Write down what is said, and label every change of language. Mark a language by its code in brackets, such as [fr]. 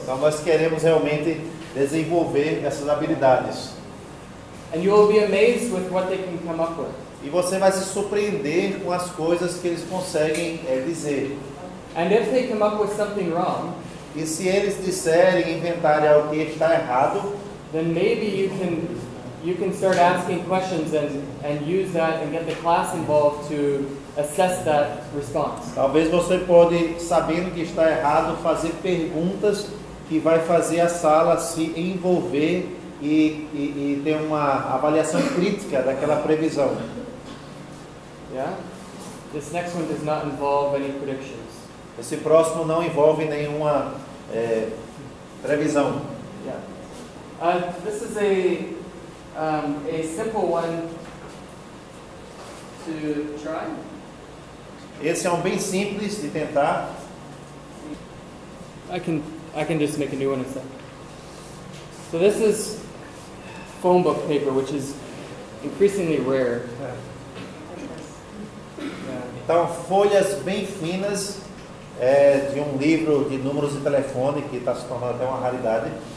[pt] Então nós queremos realmente desenvolver essas habilidades. [en] And you will be amazed with what they can come up with. [pt] E você vai se surpreender com as coisas que eles conseguem dizer. [en] And if they come up with something wrong, [pt] E se eles disserem, inventarem algo que está errado, [en] then maybe you can start asking questions and use that and get the class involved to assess that response. [pt] talvez você pode, sabendo que está errado, fazer perguntas que vai fazer a sala se envolver e ter uma avaliação crítica daquela previsão. [en] Yeah? This next one does not involve any predictions. [pt] Esse próximo não envolve nenhuma previsão. [en] Yeah. This is a simple one to try. [pt] Esse é um bem simples de tentar. [en] I can just make a new one instead. So this is phone book paper, which is increasingly rare. Yeah. [pt] Então, folhas bem finas de um livro de números de telefone que está se tornando até uma raridade.